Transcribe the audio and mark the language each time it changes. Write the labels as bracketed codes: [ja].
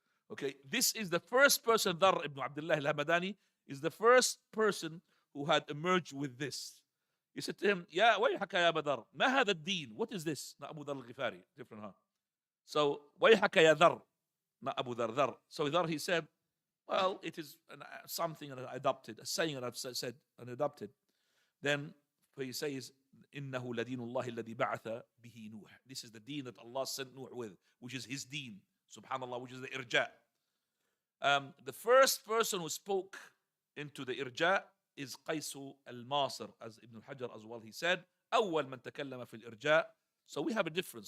[en] Okay, this is the first person, Dhar ibn Abdullah al-Hamadani, is the first person who had emerged with this. He said to him, [ar] Ya Wayhaka ya Badar, ma hadha ad-din? [en] What is this? Not Abu Dhar al-Ghifari, different, huh? So, Wayhaka ya Dhar, not Abu Dhar, Dhar. So Dhar, he said, well, it is something that I adopted, a saying that I've said and adopted. Then he says, [ar] إِنَّهُ لَدِينُ اللَّهِ الَّذِي بَعَثَ بِهِ نُوح. [en] This is the deen that Allah sent Nuh with, which is his deen, subhanallah, which is the irja. The first person who spoke into the irja is Qais al-Masir, as Ibn al-Hajar as well, he said, [ar] أول من تكلم في الإرجاء. [en] So we have a difference.